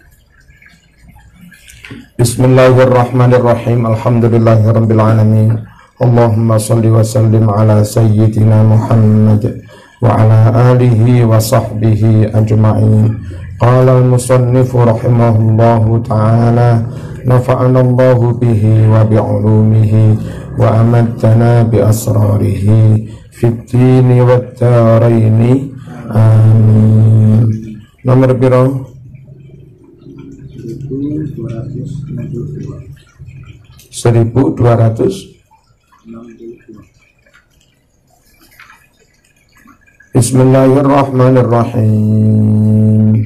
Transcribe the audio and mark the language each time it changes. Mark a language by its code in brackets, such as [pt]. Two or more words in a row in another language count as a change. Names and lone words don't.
[ar] بسم الله الرحمن الرحيم. الحمد لله رب العالمين. اللهم صل وسلم على سيدنا محمد وعلى آله وصحبه أجمعين. قال المصنف رحمه الله تعالى نفعنا الله به وبعلومه وأماتنا بأسراره في الدين والدارين. [jv] Amin. Nomor piro? 1262. [ar] Bismillahirrahmanirrahim.